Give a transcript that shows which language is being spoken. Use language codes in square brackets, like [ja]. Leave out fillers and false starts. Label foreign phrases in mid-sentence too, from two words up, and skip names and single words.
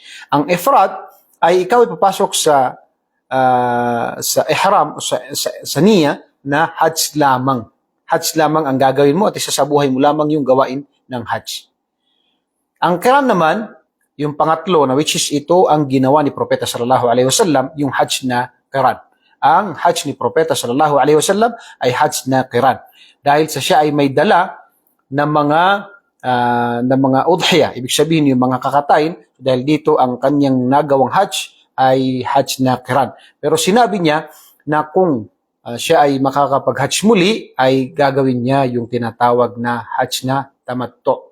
[tl] Ang ifrad ay ikaw ay papasok sa ihram, sa niya na Hajj lamang. Hajj lamang ang gagawin mo at isasabuhay mo lamang yung gawain ng Hajj. Ang qiran naman, yung pangatlo na [en] which is [tl] ito ang ginawa ni Propeta [ar] صلى الله عليه وسلم, [tl] yung Hajj na qiran. Ang Hajj ni Propeta [ar] صلى الله عليه وسلم [tl] ay Hajj na qiran. Dahil sa siya ay may dala ng mga udhiya, ibig sabihin yung mga kakatayin, dahil dito ang kanyang nagawang Hajj ay Hajj na qiran. Pero sinabi niya na kung siya ay makakapag-Hajj muli, ay gagawin niya yung tinatawag na Hajj na tamattu.